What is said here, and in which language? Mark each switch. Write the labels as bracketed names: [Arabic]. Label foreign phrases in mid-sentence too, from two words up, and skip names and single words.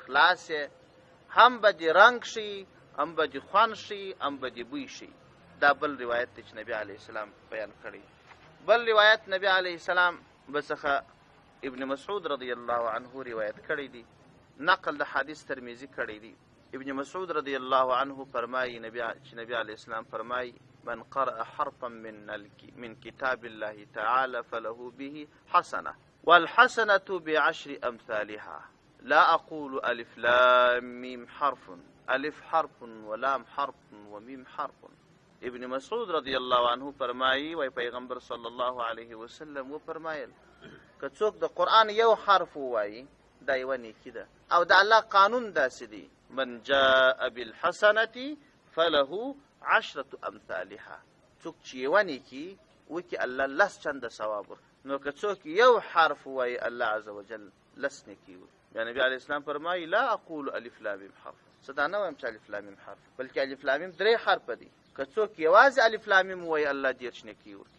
[Pashto] خلاص یې هم به دې رنګ شي هم به دې خوند شي هم به دې بوی شي دا بل روایت دی چې نبي [Arabic] علیه السلام [Pashto] بیان کړی بل روایت نبي [Arabic] علیه السلام [Pashto] به څخه ابن مسعود [Arabic] رضی الله عنه [Pashto] روایت کړی دی نقل د حدیث ترمذی کړی دی ابن مسعود [Arabic] رضی الله عنه [Pashto] فرمایي چې نبي [Arabic] علیه السلام [Pashto] فرمایي [Arabic] من قرأ حرفا من كتاب الله تعالى فله به حسنة والحسنة بعشر أمثالها لا أقول ألف لام ميم حرف الف حرف ولام حرف ومیم حرف. [Pashto] ابن مسعود [Arabic] رضی الله عنه [Pashto] فرمایي وای پیغمبر [Arabic] صلی الله علیه وسلم [Pashto] و فرمایل که څوک د قرآن یو حرف ووایي دا یوه نیکي ده، او د الله قانون داسې دی [Arabic] من جاء بالحسنة فله 10 امثالها. [Pashto] څوک چې یوه نیکي وکړي الله 10 چنده ثواب ورکړي. نو که څوک یو حرف ووایي الله [Arabic] عز وجل [Pashto] 10 نیکي ورکړي. بیا نبي [Arabic] علیه السلام [Pashto] فرمایي [Arabic] لا اقول الف لام میم حرف، [Pashto] زه دا نه وایم چې [Arabic] الف لام میم حرف، [Pashto] بلکې [Arabic] الف لام میم [Pashto] 3 حرفه دي. که څوک یوازې [Arabic] الف لام میم [Pashto] ووایي الله 10 نیکي ورکړي.